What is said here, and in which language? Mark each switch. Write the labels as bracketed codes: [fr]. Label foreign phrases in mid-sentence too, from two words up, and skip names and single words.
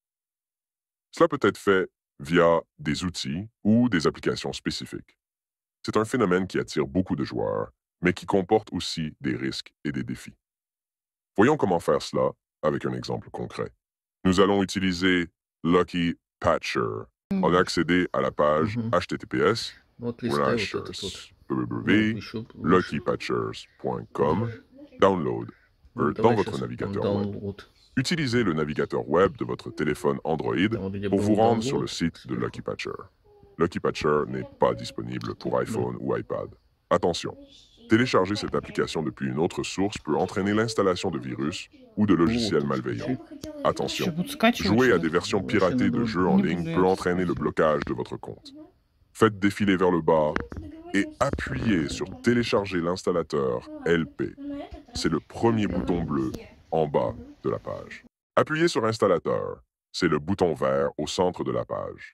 [fr] Cela peut être fait via des outils ou des applications spécifiques. C'est un phénomène qui attire beaucoup de joueurs, mais qui comporte aussi des risques et des défis. Voyons comment faire cela avec un exemple concret. Nous allons utiliser Lucky Patcher. On va accéder à la page Мгм. https [ru] Вот листай вот этот вот. Ну, еще выше. [fr] www.luckypatchers.com download [ru] Вот [fr] dans [ru] давай [fr] votre [ru] сейчас там [fr] navigateur web. download. Utilisez le navigateur web de votre téléphone Android [ru] Там вот где [fr] pour vous [ru] был [fr] rendre sur le download site de [ru] сверху. [fr] Lucky Patcher. Lucky Patcher n'est pas disponible pour [ru] Да. [fr] iPhone ou iPad. Attention, télécharger cette application depuis une autre source peut entraîner l'installation de virus ou de [ru] Вот [fr] logiciels [ru] тут [fr] malveillants. [ru] скачай. [fr] Attention, [ru] Еще будут скачивать, [fr] jouer [ru] что [fr] à [ru] ли? [fr] des versions [ru] Вообще [fr] piratées [ru] надо [fr] de [ru] вот [fr] jeux en [ru] Не [fr] ligne [ru] буду [fr] peut [ru] я [fr] entraîner le [ru] скачивать. [fr] blocage de votre compte. Faites défiler vers le bas et appuyez sur Télécharger l'installateur LP. C'est le premier bouton bleu en bas de la page. Appuyez sur Installateur. C'est le bouton vert au centre de la page.